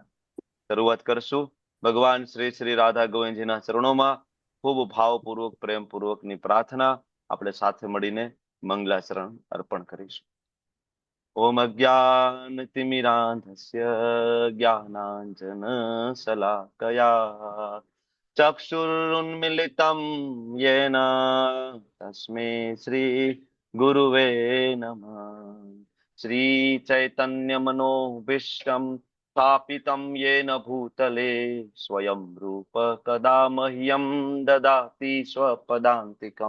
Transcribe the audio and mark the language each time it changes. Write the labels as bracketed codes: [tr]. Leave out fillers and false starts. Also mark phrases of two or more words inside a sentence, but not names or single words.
[gu] શરૂઆત કરશું ભગવાન શ્રી શ્રી રાધા ગોવિંદજીના ચરણોમાં ખૂબ ભાવપૂર્વક પ્રેમપૂર્વકની પ્રાર્થના આપણે સાથે મળીને મંગલાચરણ અર્પણ કરીશું. [sa] ઓમ અજ્ઞાનતિમિરાંધસ્ય જ્ઞાનાંજન શલાકયા ચક્ષુરુન્મિલિतं येन तस्मै श्री गुरुवे नमः. श्री चैतन्य मनोभीष्टं स्थापितं येन भूतले स्वयं रूप कदा मह्यं ददाति स्वपदान्तिकं.